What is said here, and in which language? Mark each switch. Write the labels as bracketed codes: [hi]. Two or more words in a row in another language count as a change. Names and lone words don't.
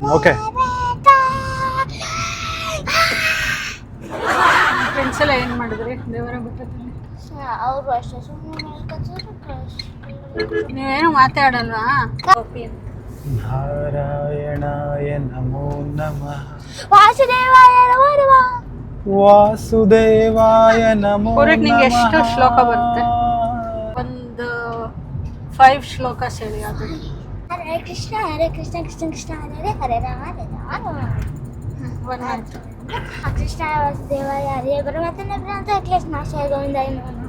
[kn] ಓಕೆ. ಫ್ರೆಂಡ್ಸ್ ಎಲ್ಲ ಏನು ಮಾಡಿದ್ರಿ ದೇವರ ಬೆಟ್ಟದಲ್ಲಿ? ಅವರು ಅಷ್ಟೇ ಸುಮ್ಮನೆ ನೀವೇನು ಮಾತಾಡಲ್ವಾ? [sa] ನಾರಾಯಣಾಯ ನಮೋ ನಮಃ. ವಾಸುದೇವಾಯ ನಮೋ ನಮಃ. ವಾಸುದೇವಾಯ ನಮೋ [kn] ಪೂರಕ್ ನಿಂಗೆ ಎಷ್ಟು [sa] ನಮಃ. [kn] ಶ್ಲೋಕ ಬರುತ್ತೆ? ಒಂದು 5 ಶ್ಲೋಕ ಹೇಳಿ. ಅದು [sa] ಹರೇ ಕೃಷ್ಣ ಕೃಷ್ಣ ಕೃಷ್ಣ ಹರೇ ಹರೇ ರಾಮ [kn] ಒಂದು ಆಯ್ತು. [sa] ಕೃಷ್ಣ ವಾಸುದೇವಾಯ ಹರೇ ಪರಮಾತ್ಮನ ಪ್ರಣಾಮ ಕೃಷ್ಣಾಶಯ ಗೋವಿಂದಾಯ ನಮಃ.